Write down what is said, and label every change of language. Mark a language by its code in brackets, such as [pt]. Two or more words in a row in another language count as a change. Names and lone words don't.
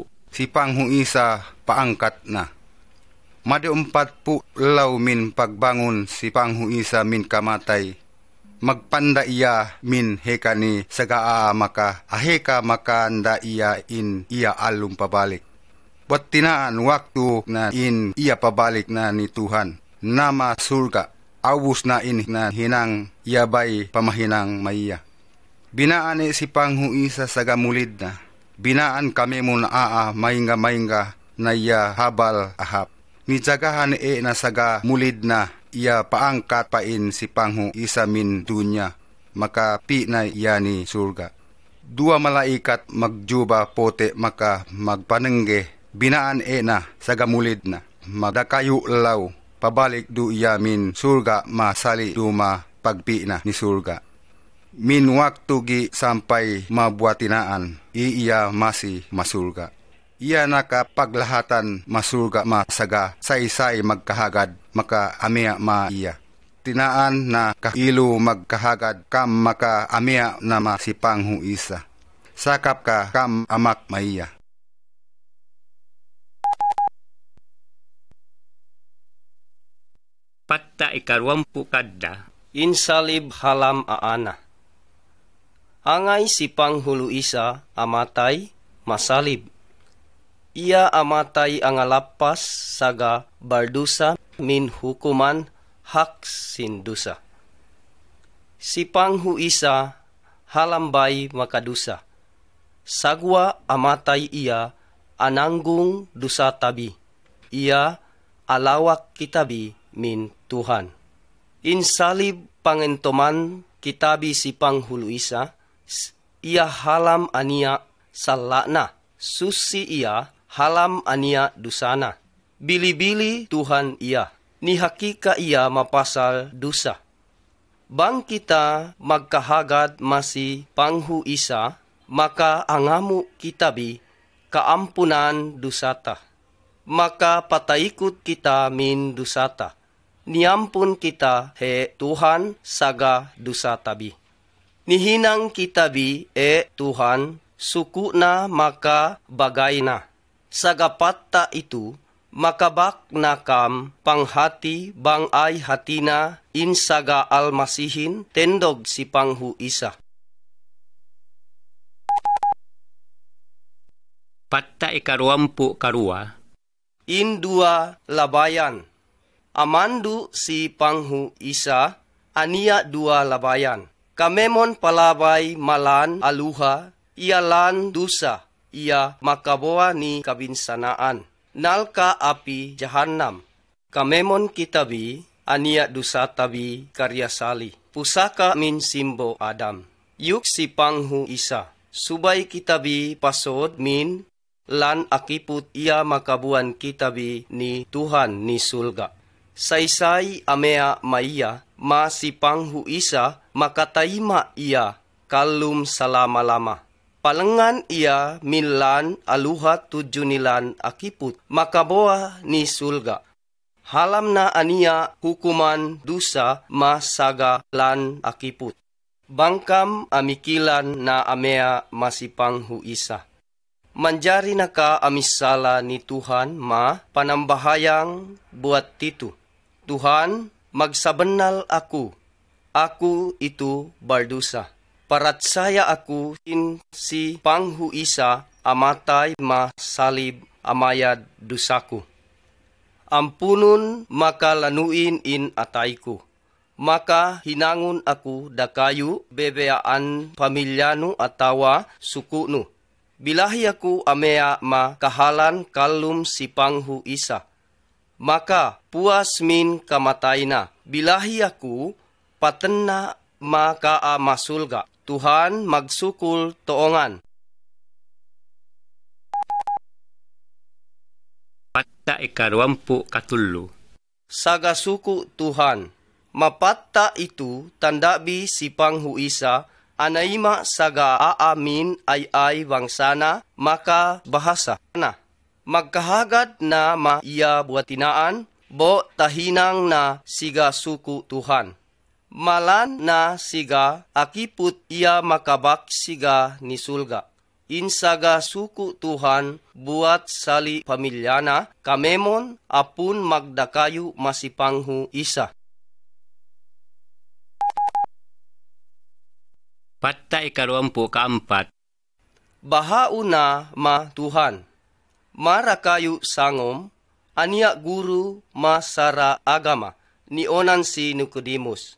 [sml] Si Panghu Isa paangkat na. Madiumpat po law min pagbangon si Panghu Isa min kamatay. Magpanda iya min heka ni sagaa maka aheka makanda iya in iya alum pabalik. Buat tinaan waktu na in iya pabalik na ni Tuhan. Nama surga, awus na in na hinang yabay pamahinang maiya. Binaan si Panghu Isa sagamulid na. Binaan kami mo na maingga na iya habal ahap. Nijagahan na saga mulid na iya paangkat pain si Panghu Isa min dunya. Makapi na iya ni surga. Dua malaikat magjuba pote maka magpanengge. Binaan na saga mulid na. Magdakayo law. Pabalik du iya min surga masali duma pagpi na ni surga. Min waktu gi sampai mabuatinaan, iya masih masurga. Iya nakapaglahatan masurga masaga, say-say magkahagad, maka amia ma iya. Tinaan na kailo magkahagad, kam maka amia na ma si Panghu Isa. Sakap ka kam amak maiya. Patta ikaruampu kadda. Insalib halam aana. Angay si Panghulu Isa amatay masalib. Ia amatay ang alapas saga bardusa min hukuman hak sindusa. Si Panghu Isa halambay makadusa. Sagwa amatay iya ananggung dusa tabi. Ia alawak kitabi min Tuhan. Insalib pangentoman kitabi si Panghulu Isa. Ia halam ania salana, susi ia halam ania dusana. Bili-bili Tuhan ia, ni hakika ia mapasal dusa. Bang kita magkahagad masi Panghu Isa, maka angamu kitabi kaampunan dusata. Maka pataikot kita min dusata. Niampun kita he Tuhan saga dusatabi. Nihinang kitabi Tuhan, suku na maka bagay na. Sagapatta itu, makabak na kam panghati bang ay hatina in saga almasihin tendog si Panghu Isa. Patta ikaruampu karua. In dua labayan. Amandu si Panghu Isa, ania dua labayan. Kamemon palabay malan aluha, ialan dusa, ia makaboa ni kabinsanaan. Nalka api jahannam. Kamemon kitabi, ania dusa tabi karyasali. Pusaka min simbo Adam. Yuk si Panghu Isa. Subay kitabi pasod min, lan akiput ia makabuan kitabi ni Tuhan ni sulga. Saysay amea maiya, ma si Panghu Isa, makataima ia kalum salama-lama. Palengan ia milan aluha tujunilan akiput, makaboa ni sulga. Halam na ania hukuman dusa masaga lan akiput. Bangkam amikilan na amea masi Panghu Isa. Manjari na ka amisala ni Tuhan ma panambahayang buat titu. Tuhan, magsabenal aku. Aku itu bardusa. Paratsaya aku in si Panghu Isa amatay masalib amayad dusaku. Ampunun makalanuin in atayku. Maka hinangon ako dakayu bebeaan pamilyano atawa sukunu. Bilahi ako amea makahalan kalum si panghu isa. Maka puas min kamatay na. Bilahi ako patenna makaa masulga. Tuhan magsukul toongan. Patta ikarwampu katullo. Sagasuku Tuhan. Mapatta itu tandabi si panghu isa. Anaima saga aamin ay wangsana maka bahasa na. Magkahagad na maiya buatinaan, bo tahinang na siga suku Tuhan. Malan na siga akiput iya makabak siga ni sulga. Insaga suku Tuhan buat sali pamilyana, kamemon apun magdakayu masipanghu isa. Patta ikarwampu kaampat. Bahauna ma Tuhan. Marakayu sangom, ania guru masara agama, ni onan si Nicodemus.